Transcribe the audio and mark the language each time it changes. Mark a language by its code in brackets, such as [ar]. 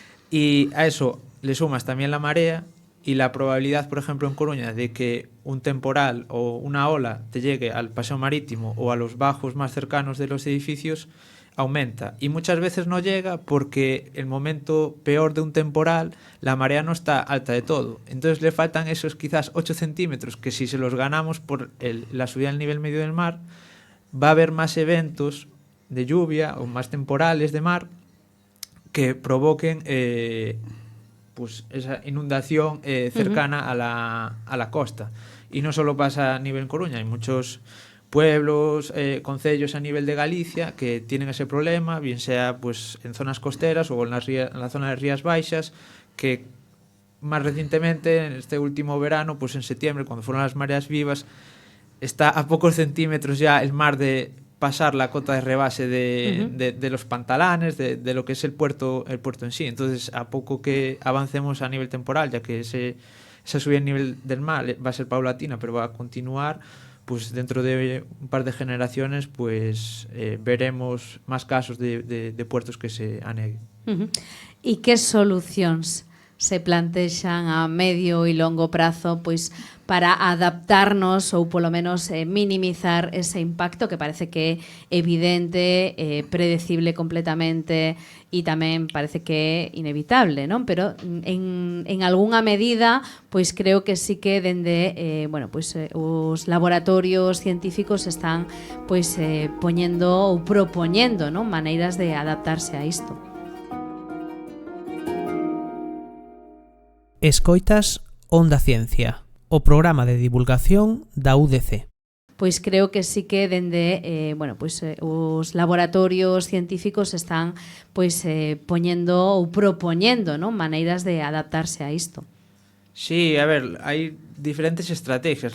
[es] y a eso le sumas también la marea y la probabilidad, por ejemplo, en Coruña, de que un temporal o una ola te llegue al paseo marítimo o a los bajos más cercanos de los edificios, aumenta, y muchas veces no llega porque el momento peor de un temporal la marea no está alta de todo, entonces le faltan esos quizás 8 centímetros que si se los ganamos por la subida del nivel medio del mar va a haber máis eventos de lluvia ou máis temporales de mar que provoquen pues esa inundación cercana a la costa. Y no solo pasa a nivel Coruña, hay muchos pueblos, concellos a nivel de Galicia que tienen ese problema, bien sea pues en zonas costeras o en la zona de Rías Baixas, que más recientemente, en este último verano, pues en septiembre, cuando fueron las mareas vivas, está a pocos centímetros ya el mar de pasar la cota de rebase de los pantalanes, de lo que es el puerto en sí. Entonces, a poco que avancemos a nivel temporal, ya que esa subida a nivel del mar va a ser paulatina, pero va a continuar, pues dentro de un par de generaciones pues veremos más casos de puertos que se aneguen. [gl] E que solucións se plantexan a medio e longo prazo pois para adaptarnos ou polo menos minimizar ese impacto que parece que é evidente, predecible completamente e tamén parece que é inevitable, non? Pero en algunha medida pois creo que sí que dende os laboratorios científicos están pois poñendo ou propoñendo, non, maneiras de adaptarse a isto. Escoitas Onda Ciencia, o programa de divulgación da UDC. Pois creo que sí que dende os laboratorios científicos están pois poñendo ou propoñendo, non, maneiras de adaptarse a isto. [es] Sí, a ver, hay diferentes estrategias.